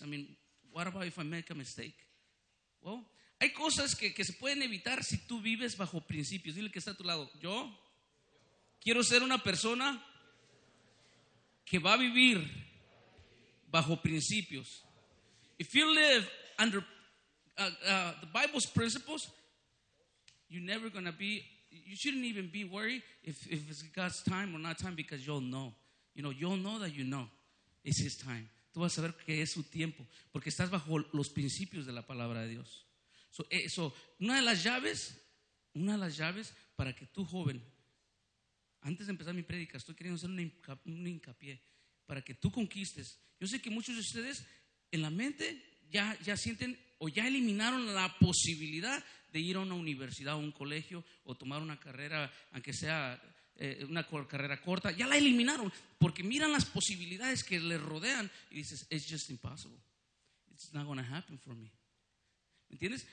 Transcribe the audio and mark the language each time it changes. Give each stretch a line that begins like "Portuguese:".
English: I mean, what about if I make a mistake?
Spanish: Well, hay cosas que se pueden evitar si tú vives bajo principios. Dile que está a tu lado. Yo quiero ser una persona que va a vivir bajo principios.
English: If you live under the Bible's principles, you're never going to be, you shouldn't even be worried if it's God's time or not time, because you'll know. You know, you'll know that you know it's His time.
Spanish: Tú vas a saber que es su tiempo, porque estás bajo los principios de la palabra de Dios. So, una de las llaves para que tú, joven, antes de empezar mi prédica, estoy queriendo hacer un hincapié, para que tú conquistes. Yo sé que muchos de ustedes en la mente ya sienten o ya eliminaron la posibilidad de ir a una universidad o un colegio o tomar una carrera, aunque sea una carrera corta, ya la eliminaron porque miran las posibilidades que les rodean y dices,
English: it's just impossible, it's not going to happen for me.
Spanish: ¿Me entiendes?